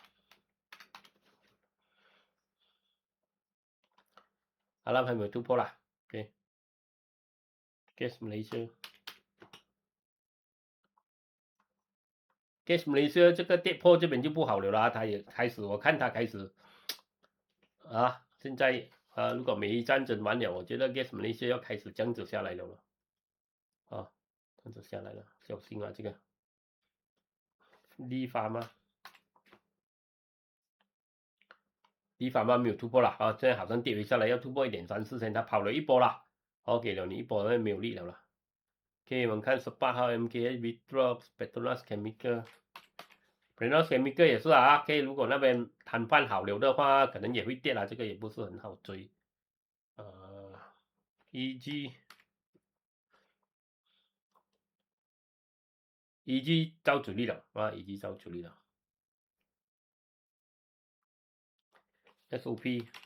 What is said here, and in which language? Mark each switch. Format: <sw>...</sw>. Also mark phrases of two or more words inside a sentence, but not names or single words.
<zh>還沒有突破啦 OK。Gas Malaysia 這個跌破這邊就不好了啦，它也開始，我看它開始現在如果美伊戰爭完了，我覺得 Gas Malaysia 要開始降子下來了降子下來了，小心這個立法嗎？立法嗎？沒有突破了現在好像跌回下來，要突破1.34線，它跑了一波了給了你一波，沒有力了啦。OK， 我們看18號 MKH Withdraw Petronas Chemical。Petronas Chemical 也是OK， 如果那邊談判好了的話，可能也會跌這個也不是很好追。EG 招主力了EG 招主力了。SOP</zh>